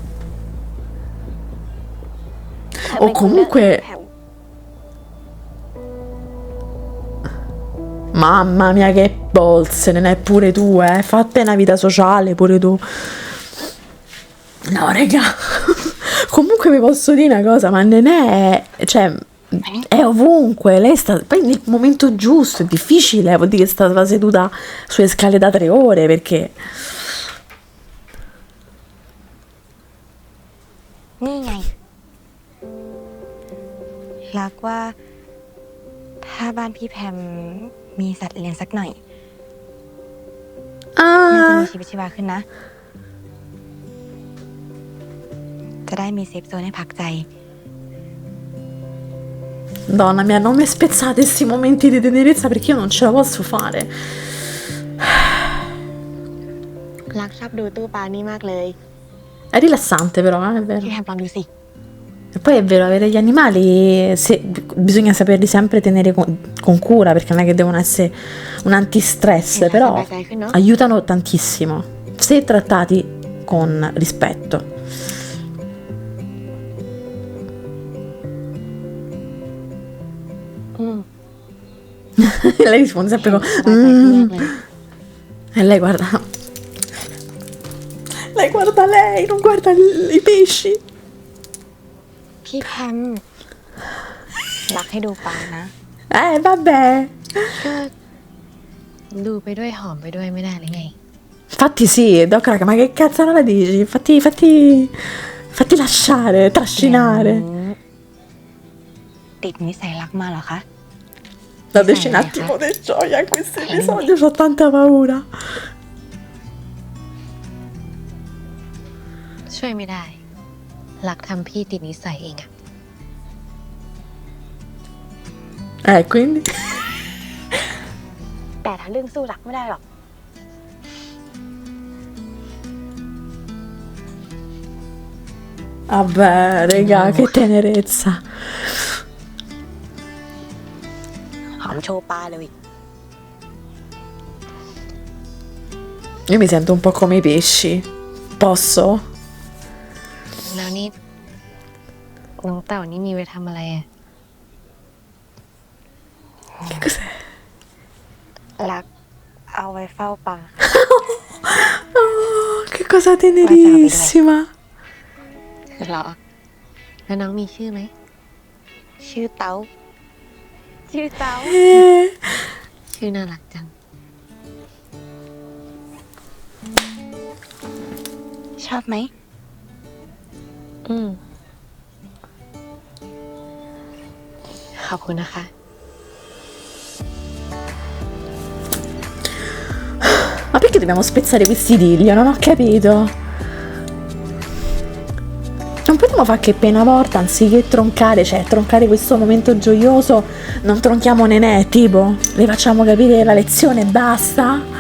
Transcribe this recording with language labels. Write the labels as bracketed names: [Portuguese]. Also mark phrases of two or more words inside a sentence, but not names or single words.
[Italian] O comunque mamma mia che bolse, Nenè pure tu, fatte una vita sociale pure tu. No, raga. Comunque vi posso dire una cosa, ma Nenè, cioè, è ovunque. Lei sta poi nel momento giusto, è difficile, vuol dire che stava seduta sulle scale da 3 ore perché [Thai] นี่ไง รักว่า ถ้าบ้านพี่แพมมีสัตว์เลี้ยงสักหน่อย น่าจะมีชีวิตชีวาขึ้นนะ จะได้มีเซฟโซนให้พักใจ [Italian] Donna mia, non mi spezzate questi momenti di tenerezza perché io non ce la posso fare. [Thai] รักชอบดูตู้ปลานี่มากเลย [Italian] È rilassante però, è [Thai] พี่ [Italian] vero. [Thai] แพมลองดูสิ [Italian] E poi è vero, avere gli animali bisogna saperli sempre tenere con cura perché non è che devono essere un antistress, però aiutano tantissimo se trattati con rispetto. [Thai] อืม [Italian] Lei risponde sempre con [Thai] สบายใจขึ้นมากเลย [Italian] e lei guarda. Lei guarda lei, non guarda i pesci. [Thai] พี่แพมรักให้ดูปลานะ [Italian] Vabbè. [Thai] ก็ดูไปด้วยหอมไปด้วยไม่ได้หรือไง [Italian] Infatti sì, Doc raga, ma che cazzo non la dici? Fatti lasciare, trascinare. [Thai] ติดนิสัยรักมาเหรอคะ [Italian] Dateci un attimo di gioia a questo episodio, ho tanta paura. [Thai] ช่วยไม่ได้ รักทำพี่ติดนิสัยเองอะ [Italian] Quindi. [Thai] แต่ถ้าเรื่องสู้รักไม่ได้หรอก [Italian] Vabbè, raga, che tenerezza. [Thai] หอมโชว์ปลาเลย [Italian] Io mi sento un po' come i pesci. Posso? [Thai] แล้วนี่น้องเต่านี่มีไว้ทำอะไรอะ [Italian] Che cos'è? [Thai] รักเอาไว้เฝ้าปลา [Italian] Oh, che cosa tenerissima. [Thai] เหรอ แล้วน้องมีชื่อไหม ชื่อเต้า ชื่อเต้า [Italian] Eh, [Thai] ชื่อน่ารักจัง ชอบไหม ขอบคุณนะคะ [Italian] Ma perché dobbiamo spezzare questi idillio? Non ho capito. Non potremmo fare che per una volta, anziché troncare, cioè troncare questo momento gioioso, non tronchiamo Nenè, tipo, le facciamo capire la lezione e basta?